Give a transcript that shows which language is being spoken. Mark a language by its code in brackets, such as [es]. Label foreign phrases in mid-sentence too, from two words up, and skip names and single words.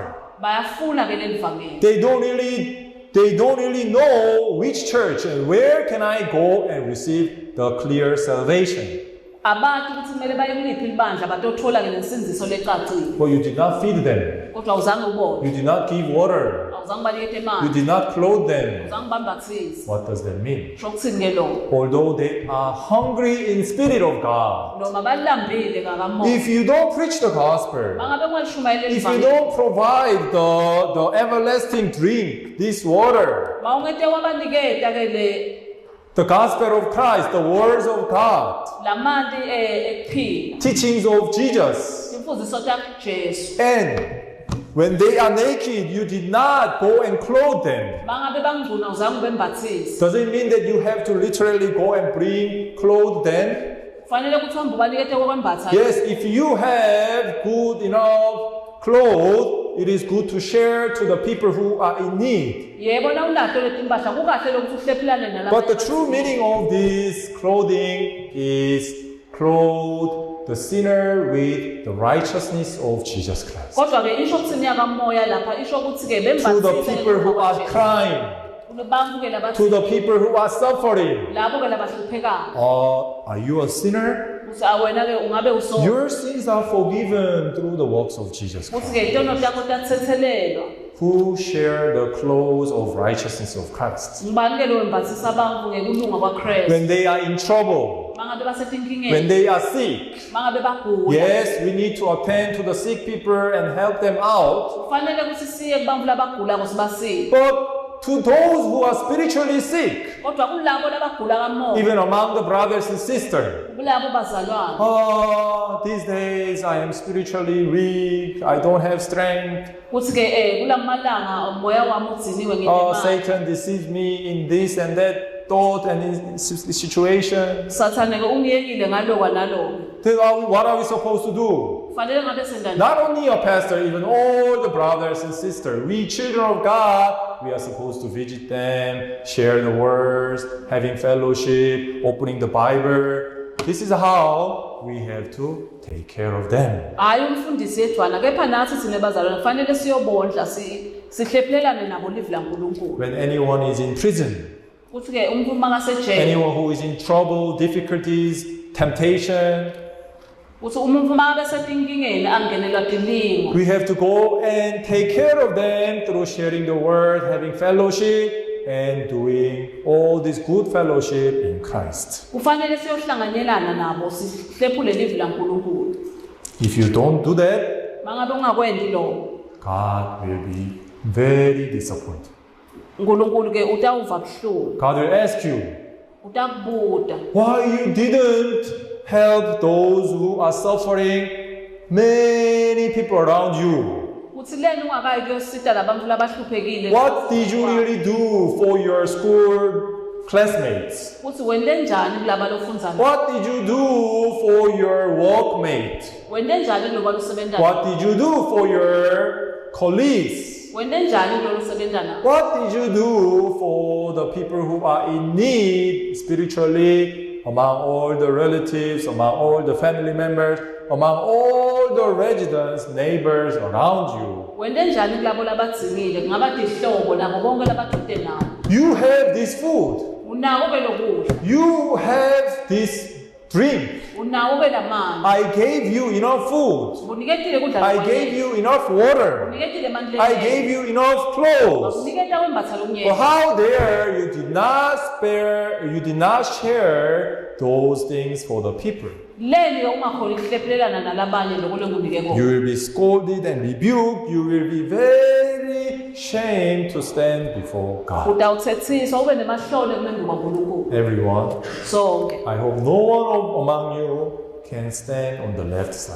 [en] They don't really know which church and where can I go and receive the clear salvation. But you did not feed them. You did not give water. [ss] awuzange banikete [en] You [ss] imali [en] did not clothe them. [ss] awuzange bambathise [en] What does that mean? [ss] sho kuthini ke lokho [en] Although they are hungry in spirit of God, [ss] noma balambile ngakamoya [en] if you don't preach the gospel, [ss] mangabe ungalishumayela [en] if you [ss] ivangeli [en] don't provide the everlasting drink, this water, [ss] mawungete wabaniketa ke le [en] the gospel of Christ, the words of God, [ss] lamanti ekuphila [en] teachings of Jesus, [ss] imfuziso takuJesu [en] and when they are naked, you did not go and clothe them. [ss] mangabe bangcuna uzange bembathise [en] Does it mean that you have to literally go and clothe them? [ss] kufanele ukuthi uhambe ubanikete kokwembatha [en] Yes, if you have good enough clothes, it is good to share to the people who are in need. [ss] yebo na unato leti mpahla kukahle lokuthi uhlephulane nalabo [en] But the true meaning of this clothing is clothe the sinner with the righteousness of Jesus Christ. [ss] kodwa ke isho ukuthini yakamoya lapha isho ukuthi ke [en] To the people who are crying, [ss] kubantu ke labathi [en] to the people who are suffering. [ss] labo ke labahluphekayo [en] Are you a sinner? [ss] uthi awena ke ungabe uso [en] Your sins are forgiven through the works of Jesus [ss] uthi [en] Christ, [ss] ke itono takho tathethelelwa [en] who share the clothes of righteousness of Christ. [ss] ngibani ke lo embathisa abantu ngekulunga kwaKristu [en] When they are in trouble, [ss] mangabe [en] when [ss] basetinkingeni [en] they are sick, [ss] mangabe bagula [en] yes, we need to attend to the sick people and help them out. [ss] kufanele ukuthi siye kubantu labagula kusibasize [en] But to those who are spiritually sick, [ss] kodwa kulabo labagula kamoya [en] even among the brothers and sisters, [ss] kulabo bazalwane [en] these days I am spiritually weak, I don't have strength. [ss] kuthi ke kulamalanga umoya wami udziniwe ngenemali [en] Satan deceived me in this and that thought and in situation. [ss] sathane ke ungiyekile ngalokwa nalokho [en] Then what are we supposed to do? [ss] kufanele ngabe sendani [en] Not only a pastor, even all the brothers and sisters, we children of God, we are supposed to visit them, share the words, having fellowship, opening the Bible. This is how we have to take care of them. [ss] hayi umfundisi yedwana kepha nathi thina bazalwane kufanele siyobondla sihlephulelane nabo live laNkulunkulu [en] When anyone is in prison, [ss] kuthi ke umuntu makasejele [en] anyone who is in trouble, difficulties, temptation, [ss] uthi umuntu makabe setinkingeni angenelwa tilingo [en] we have to go and take care of them through sharing the word, having fellowship, and doing all this good fellowship in Christ. [ss] kufanele siyohlanganyelana nabo sihlephule live laNkulunkulu [en] If you don't do that, [ss] mangabe ungakwendi lokho [en] God will be very disappointed. [ss] uNkulunkulu ke utawuva buhlungu [en] God will ask you, [ss] utakubuda [en] why you didn't help those who are suffering, many people around you. [ss] uthi leni ungakayi kuyosita labantu labahluphekile [en] What did you really do for your school classmates? [ss] uthi wende njani kulaba lofundza nabo [en] What did you do for your workmate? [ss] wende njani loba lusebenza [en] What did you do for your colleagues? [ss] wende njani lo lusebenza nabo [en] What did you do for the people who are in need spiritually, among all the relatives, among all the family members, among all the residents, neighbors around you? [ss] wende njani kulabo labadzingile kungaba tihlobo nabo bonke labadude nawo [en] You have this food. [ss] unako ke lokudla [en] You have this drink. [ss] unako ke lamanzi [en] I gave you enough food. [ss] uniketile kudla [en] I gave you enough water. [ss] uniketile manti [en] I gave you enough clothes. [ss] uniketa kwembatha [en] But [ss] lomnyeni [en] how dare you did not you did not share those things for the people? [ss] leni ke ungakhona ukuhlephulelana nalabanye lokho lengunike [en] You [ss] kona [en] will be scolded and rebuked. You will be very ashamed to stand before God. [ss] utawuthethiswa ube nemahlolo ekumembi kwaNkulunkulu [en] Everyone, [ss] sonke [en] I hope no one among you can stand on the left side.